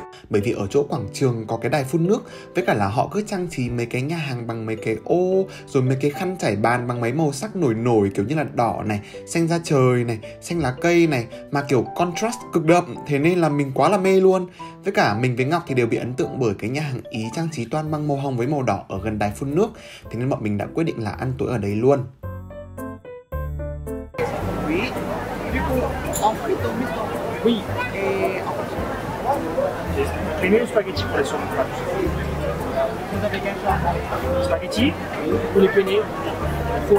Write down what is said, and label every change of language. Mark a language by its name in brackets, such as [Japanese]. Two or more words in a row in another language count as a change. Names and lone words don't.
[Vietnamese] Bởi vì ở chỗ quảng trường có cái đài phun nước, với cả là họ cứ trang trí mấy cái nhà hàng bằng mấy cái ô, rồi mấy cái khăn trải bàn bằng mấy màu sắc nổi nổi, kiểu như là đỏ này, xanh da trời này, xanh lá cây này, mà kiểu contrast cực đậm. Thế nên là mình quá là mê luôn. Với cả mình với Ngọc thì đều bị ấn tượng bởi cái nhà hàng Ý trang trí toàn bằng màu hồng với màu đỏ ở gần đài phun nước. Thế nên bọn mình đã quyết định là ăn tối ở đấy luôn. [French] Oui. J'ai mis le spaghetti pour les saumons. Vous avez quel genre? Spaghetti ou les penne? Faux.